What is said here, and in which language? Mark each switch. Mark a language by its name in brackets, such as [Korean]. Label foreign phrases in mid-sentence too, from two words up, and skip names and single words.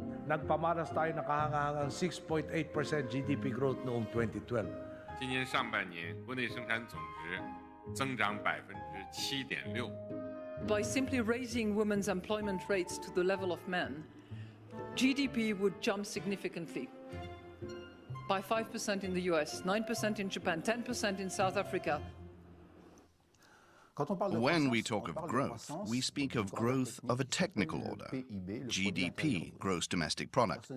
[Filipino] nagpamalas tayo na kahangahangang 6.8% [English] GDP growth [Filipino] noong 2012. [Chinese] 今年上半年国内生产总值增长7.6%。 [English] By simply raising women's employment rates to the level of men, GDP would jump significantly. By 5% in the US, 9% in Japan, 10% in South Africa. When we talk of growth, we speak of growth of a technical order, GDP, gross domestic product.